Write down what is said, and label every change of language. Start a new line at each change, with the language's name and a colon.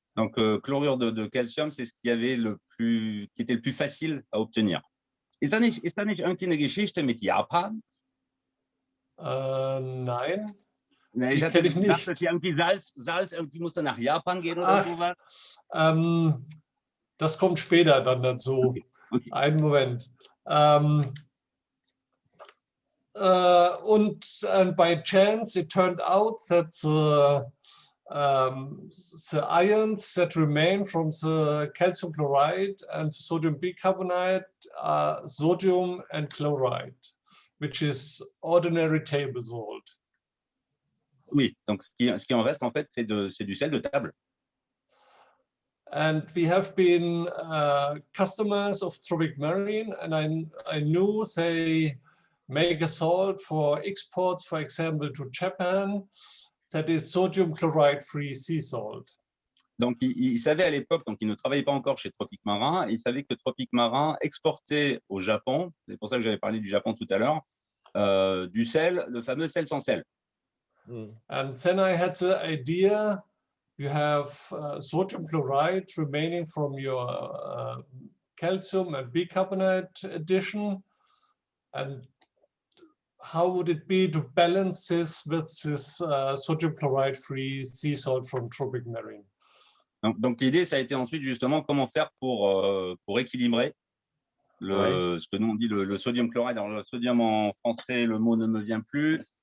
French: Donc chlorure de calcium, c'est ce qui était le plus facile à obtenir.
German: Ist da nicht irgendwie eine Geschichte mit Japan? Nein. Ich hatte gedacht, dass irgendwie Salz irgendwie musste nach Japan gehen oder sowas. Das kommt später dann dazu. Okay. Einen Moment. Und
English: by chance, it turned out that the ions that remain from the calcium chloride and the sodium bicarbonate are sodium and chloride, which is ordinary table salt.
French: Oui, donc ce qui en reste en fait, c'est du sel de table.
English: And we have been customers of Tropic Marin, and I knew they make a salt for exports, for example, to Japan, that is sodium chloride-free sea salt.
French: Donc, il savait à l'époque, donc il ne travaillait pas encore chez Tropic Marin, il savait que Tropic Marin exportait au Japon, c'est pour ça que j'avais parlé du Japon tout à l'heure, du sel, le fameux sel sans sel.
English: And then I had the idea, you have sodium chloride remaining from your calcium and bicarbonate addition, and how would it be to balance this with this sodium chloride-free sea salt from Tropic Marin?
French: Donc l'idée, ça a été ensuite justement comment faire pour équilibrer ce que nous on dit le sodium chloride. Alors le sodium en français, le mot ne me vient plus.